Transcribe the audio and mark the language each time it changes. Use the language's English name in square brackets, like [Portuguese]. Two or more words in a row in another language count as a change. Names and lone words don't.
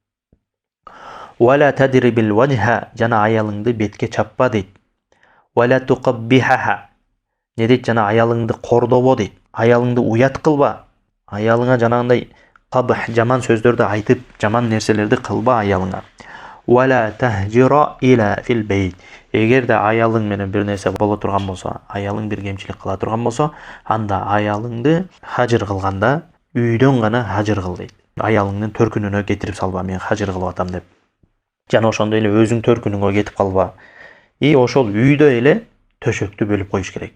[Arabic] ولا تضرب الوجه, [Kyrgyz] жана аялыңды бетке чаппа дейт. [Arabic] ولا تقبحها. [Kyrgyz] Не дейт? Жана аялыңды кордобо дейт. Аялыңды уят кылба. Аялыңа жанагындай qabh жаман сөздөрдү айтып, жаман нерселерди кылба аялыңа. [Arabic] ولا تهجر إلا في البيت. [Kyrgyz] Эгерде аялың менен бир нерсе боло турган болсо, аялың бир кемчилик кыла турган болсо, анда аялыңды хажыр кылганда үйдөн гана хажыр кыл дейт. Аялыңдын төркүнүнө кетирип салба, мен хажыр кылып атам деп. Жана ошондой эле өзүң төркүнүңө кетип калба. Ошол үйдө эле төшөктү бөлүп коюш керек.